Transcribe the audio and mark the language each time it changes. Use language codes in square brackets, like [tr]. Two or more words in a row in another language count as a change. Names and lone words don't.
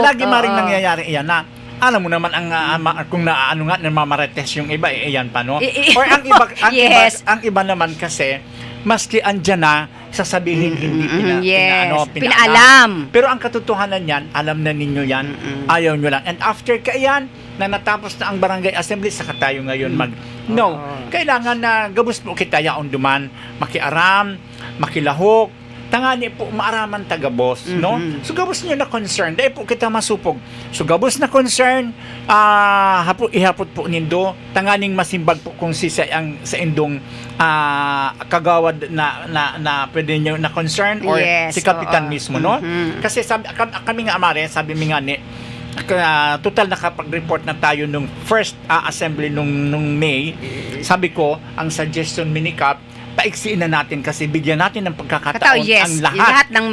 [tl] Lagi maring nangyayari iyan na alam mo naman ang kung namamarites yung iba iyan pa, no? Or ang iba [en] Yes. [tl] ang iba naman kasi maski andyan na sasabihin hindi pinaalam. Pero ang katotohanan yan, alam na ninyo yan, ayaw nyo lang. [bik] And after kaiyan, na natapos na ang barangay assembly, saka tayo ngayon kailangan na gabos po kita yaon duman, makiaram, makilahok, tangani po maaraman tagabos, no? So gabos niyo na concern, dahil po kita masupog. So gabos na concern, ihapot po nindo, tanganing masimbag po kung sa indong kagawad na pwede niyo na concern or si kapitan mismo, no? [tl] Kasi kami nga, Mare, sabi mi nga total nakapag-report na tayo nung [en] first assembly [tl] nung May. Sabi ko, ang suggestion minikap, paiksiin na natin kasi bigyan natin ng pagkakataon ang lahat